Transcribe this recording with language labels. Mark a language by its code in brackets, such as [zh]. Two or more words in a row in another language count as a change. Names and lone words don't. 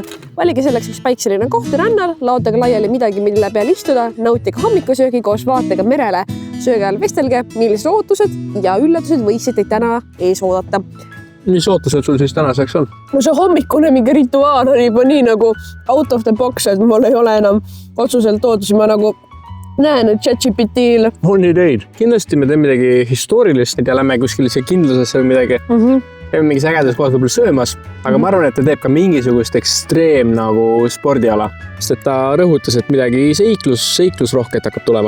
[et] Valige selleks üks päikseline koht rannal, laotage laiali midagi, mille peal istuda, nautige hommikusöögi koos vaatega merele. Sööge all vestelge, millised ootused ja üllatused võiksid teid täna ees oodata. Mis ootused sul siis tänaseks on? No see hommikune mingi rituaal on juba nii nagu [en] out of the box, [et] et mul ei ole enam otsuselt ootusi, ma nagu näen, et ChatGPT-l on ideid. Kindlasti me teeme midagi historilist ja lähme kuskil kindlusesse või midagi. Teeme mingis ägedas kohas võib-olla söömas, aga ma arvan, et ta teeb ka mingisugust ekstreem nagu spordiala. Sest et ta rõhutas, et midagi seiklusrohket hakkab tulema.